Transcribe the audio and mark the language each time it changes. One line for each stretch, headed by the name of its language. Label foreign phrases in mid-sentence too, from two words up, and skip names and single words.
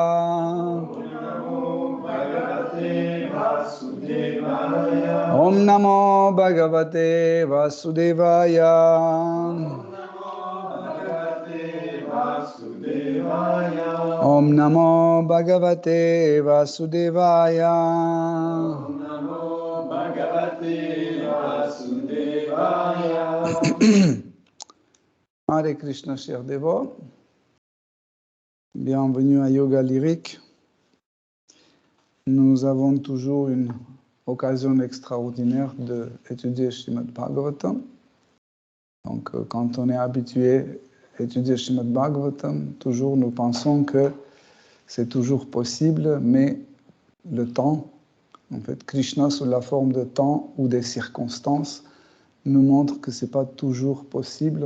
Sanskrit: ॐ नमो भगवते वासुदेवाय ॐ नमो भगवते वासुदेवाय हरे कृष्ण,
French: chers dévots. Bienvenue à Yoga Lyrique. Nous avons toujours une occasion extraordinaire d'étudier Srimad Bhagavatam. Donc, quand on est habitué à étudier Srimad Bhagavatam, toujours nous pensons que c'est toujours possible, mais le temps, en fait, Krishna sous la forme de temps ou des circonstances, nous montre que ce n'est pas toujours possible.